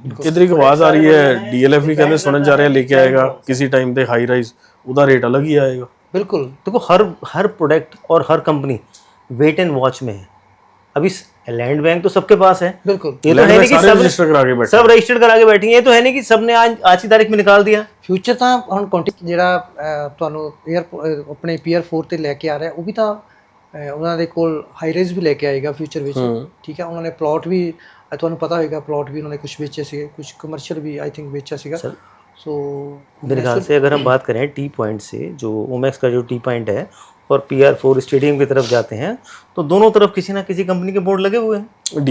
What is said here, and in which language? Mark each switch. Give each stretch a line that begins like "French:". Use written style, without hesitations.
Hindi: इधर एक आवाज़ आ रही है DLF भी कहते सुनन जा रहे हैं लेके आएगा किसी टाइम पे हाई राइज, उधर रेट अलग ही आएगा। बिल्कुल। देखो हर प्रोडक्ट और हर कंपनी वेट एंड वॉच में है। अभी लैंड बैंक तो सबके पास है, बिल्कुल। ये तो है नहीं कि सब रजिस्टर करा के बैठे, सब रजिस्टर करा के बैठे हैं, ये तो है नहीं कि सबने आज की तारीख में निकाल दिया।
Punjabi: ਫਿਊਚਰ ਤਾਂ ਹੁਣ ਕੰਟੈਕਟ ਜਿਹੜਾ ਤੁਹਾਨੂੰ ਆਪਣੇ PR4 ਤੇ ਲੈ ਕੇ ਆ ਰਿਹਾ, ਉਹ ਵੀ ਤਾਂ ਉਹਨਾਂ ਦੇ ਕੋਲ ਹਾਈ ਰਾਈਜ਼ ਵੀ ਲੈ ਕੇ ਆਏਗਾ ਫਿਊਚਰ ਵਿੱਚ, ਠੀਕ ਹੈ। ਉਹਨਾਂ ਨੇ ਪਲਾਟ ਵੀ ਤੁਹਾਨੂੰ ਪਤਾ ਹੋਏਗਾ, ਪਲਾਟ
Hindi: भी उन्होंने कुछ बेचे थे, कुछ कमर्शियल भी आई थिंक बेचा सीगा। सो मेरे ख्याल से अगर हम बात करें टी पॉइंट से, जो ओमैक्स का जो टी पॉइंट है और PR4 स्टेडियम की तरफ जाते हैं, तो दोनों तरफ किसी ना किसी कंपनी के बोर्ड लगे हुए हैं।